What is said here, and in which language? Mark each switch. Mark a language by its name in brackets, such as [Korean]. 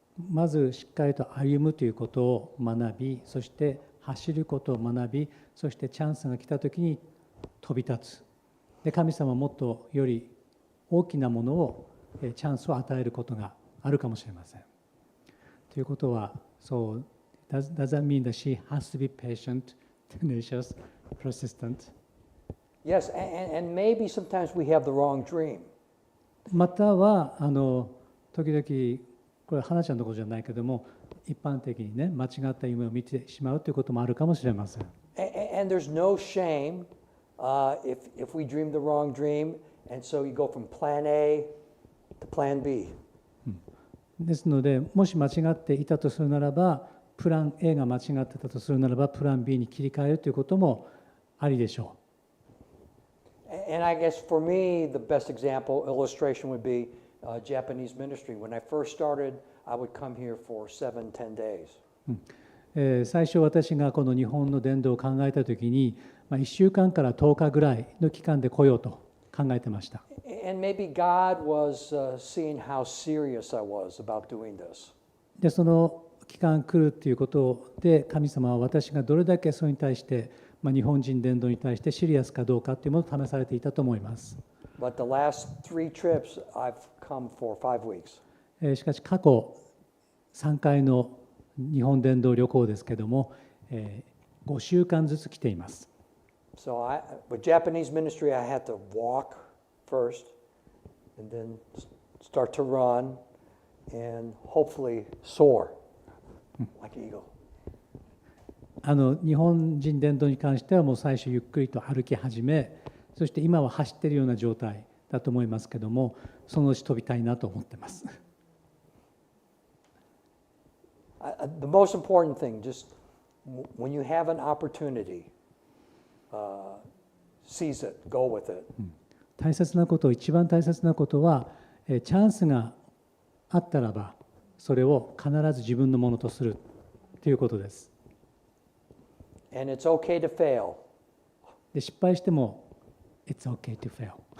[Japanese] まずしっかりと歩むということを学び、そして走ることを学び、そしてチャンスが来たときに飛び立つ。で、神様はもっとより大きなものを、チャンスを与えることがあるかもしれません。ということは、そう、 [English] does that mean that she has to be patient, tenacious, persistent? Yes, and maybe sometimes we have the wrong dream. [Japanese] または、時々、これ花ちゃんのことじゃないけども、一般的にね、間違った夢を見てしまうということもあるかもしれません。 [English] And there's no shame if we dream the wrong dream, and so you go from plan A to plan B. [Japanese] ですので、もし間違っていたとするならば、プラン A が間違ってたとするならば、プラン B に切り替えるということもありでしょう。 [English] And I guess for me, the best example, illustration would be Japanese ministry. When I first started, I would come here for 7-10 days. [Japanese] 最初私がこの日本の伝道を考えたときに、1週間から10日ぐらいの期間で来ようと考えてました。 [English] And maybe God was seeing how serious I was about doing this. [Japanese] で、その期間来るということで、神様は私がどれだけそれに対して、日本人伝道に対してシリアスかどうかというものを試されていたと思います。 [English] But the last 3 trips, I've come for 5 weeks. [Japanese] しかし過去3回の日本伝道旅行ですけども、5週間ずつ来ています。 [English] So with Japanese ministry, I had to walk first, and then start to run, and hopefully soar like an eagle. [Japanese] 日本人伝道に関してはもう最初ゆっくりと歩き始め、そして今は走っているような状態だと思いますけども、そのうち飛びたいなと思ってます。 [English] The most important thing, just when you have an opportunity, seize it, go with it. [Japanese] 大切なこと、一番大切なことは、チャンスがあったらば、それを必ず自分のものとするということです。 [English] And it's okay to fail. [Japanese] で、失敗しても、 [English] It's okay to fail.